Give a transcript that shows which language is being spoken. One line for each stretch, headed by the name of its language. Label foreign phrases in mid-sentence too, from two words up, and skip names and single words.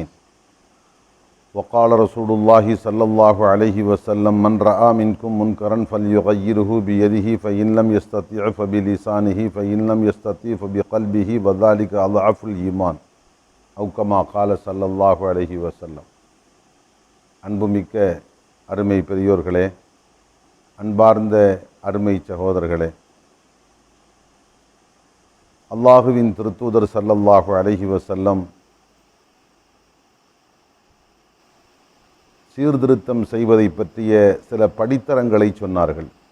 Arabic: وقال رسول الله صلى الله عليه وسلم: من رأى منكم منكرا فليغيره بيده فإن لم يستطع فبلسانه فإن لم يستطع فبقلبه وذلك أضعف الإيمان أو كما قال صلى الله عليه وسلم.
Tamil: அன்புமிக்க அருமை பெரியோர்களே, அன்பார்ந்த அருமை சகோதரர்களே, அல்லாஹுவின் திருத்தூதர்
Arabic: صلى الله عليه وسلم
Tamil: சீர்திருத்தம் செய்வதை பற்றிய சில படித்தரங்களை சொன்னார்கள்.